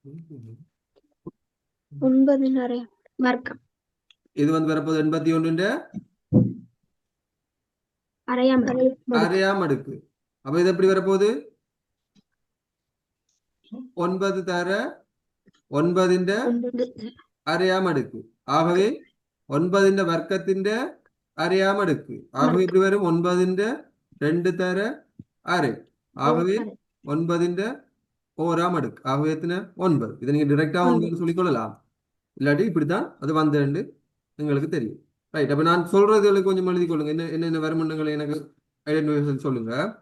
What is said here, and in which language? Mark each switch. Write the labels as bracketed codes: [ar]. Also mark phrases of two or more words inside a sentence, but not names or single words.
[ta] 9 அரையாம் வர்க்கம். இது வந்து வரப்போது 81 அரையாம் வர்க்கம். அரையாம் அடுக்கு. அப்ப இது எப்படி வரப்போகுது? 9 தர 9 9 [ml] അരയാം അടുക്ക്. ആകവേ 9 വർക്കത്തിന്റെ അരയാം അടുക്ക്. ആകവേ ഇത് വരും 9 2 തര അര. [ta] ആകവേ 9 ஓராம் அடுக்கு. ஆகவே எத்தனை? 9. இதை நீங்க டிரெக்டா 9 சொல்லிக்கொள்ளலாம். இல்லாட்டி இப்படித்தான் அது வந்து உங்களுக்கு தெரியும். ரைட். அப்ப நான் சொல்றதுகளுக்கு கொஞ்சம் எழுதி கொள்ளுங்க. என்னென்ன வருமானங்களை எனக்கு ஐடென்டிஃபை சொல்லுங்க.